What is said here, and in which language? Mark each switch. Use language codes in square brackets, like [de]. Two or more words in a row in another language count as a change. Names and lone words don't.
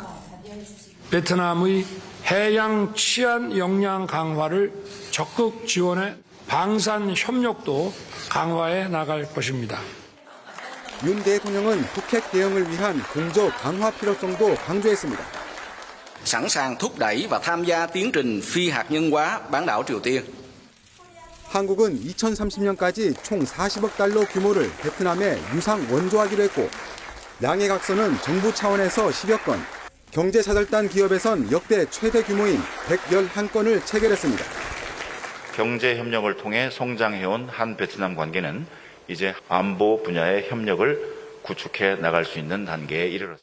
[ko] 베트남의 해양 치안 역량 강화를 적극 지원해 방산 협력도 강화해 나갈 것입니다. 윤 대통령은 북핵 대응을 위한 공조 강화 필요성도 강조했습니다. [vi] sẵn sàng thúc đẩy và tham gia tiến trình phi hạt nhân hóa bán đảo Triều Tiên. [ko] 한국은 2030년까지 총 40억 달러 규모를 베트남에 유상 원조하기로 했고 양해 각서는 정부 차원에서 10여 건, 경제사절단 기업에선 역대 최대 규모인 111건을 체결했습니다. 경제협력을 통해 성장해온 한 베트남 관계는 이제 안보 분야의 협력을 구축해 나갈 수 있는 단계에 이르렀습니다.